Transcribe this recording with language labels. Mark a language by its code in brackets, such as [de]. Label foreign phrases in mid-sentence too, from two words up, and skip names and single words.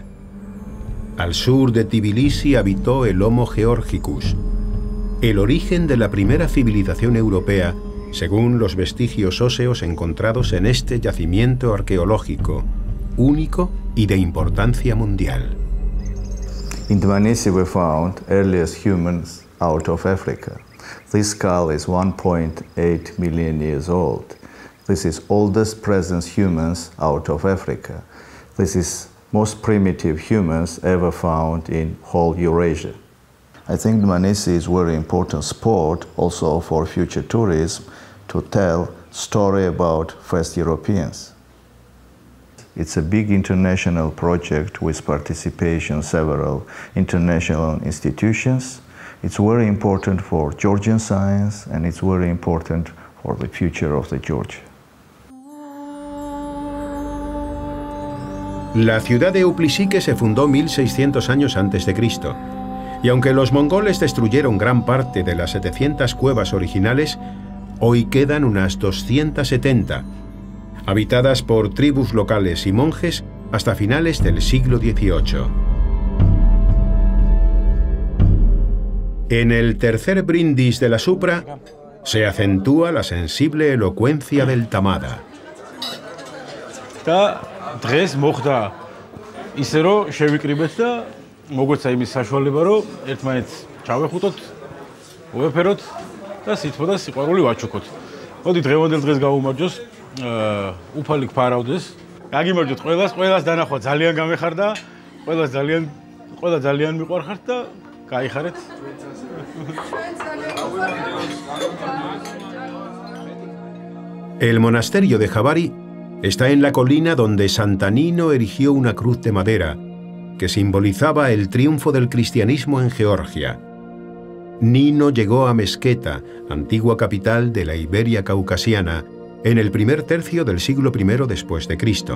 [es] Al sur de Tbilisi habitó el Homo georgicus, el origen de la primera civilización europea, según los vestigios óseos encontrados en este yacimiento arqueológico, único y de importancia mundial. [en] In Dmanisi we found earliest humans out of Africa. This skull is 1.8 million years old. This is oldest present humans out of Africa. This is most primitive humans ever found in whole Eurasia. I think Dmanisi is a very important spot also for future tourism to tell story about first Europeans. It's a big international project with participation several international institutions. It's very important for Georgian science and it's very important for the future of the Georgia. [es] La ciudad de Uplisique se fundó 1600 años antes de Cristo, y aunque los mongoles destruyeron gran parte de las 700 cuevas originales, hoy quedan unas 270, habitadas por tribus locales y monjes hasta finales del siglo XVIII. En el tercer brindis de la Supra se acentúa la sensible elocuencia del Tamada. [ka] დღეს მოხდა ისე რომ შევიკრიბეთ და მოგვეცა იმის საშუალება რომ ერთმანეთს ჩავეხუტოთ, უეფეროთ და სითბო და სიყვარული ვაჩუქოთ. მოდი დღევანდელ დღეს გავუმარჯოს, უფალი გფარავდეს. გაგიმარჯოთ ყველას დანახვა ძალიან გამეხარდა, ყველა ძალიან მიყვარხართ და გაიხარეთ. [es] El monasterio de Javari está en la colina donde Santa Nino erigió una cruz de madera que simbolizaba el triunfo del cristianismo en Georgia. Nino llegó a Mesqueta, antigua capital de la Iberia caucasiana, en el primer tercio del siglo I después de Cristo.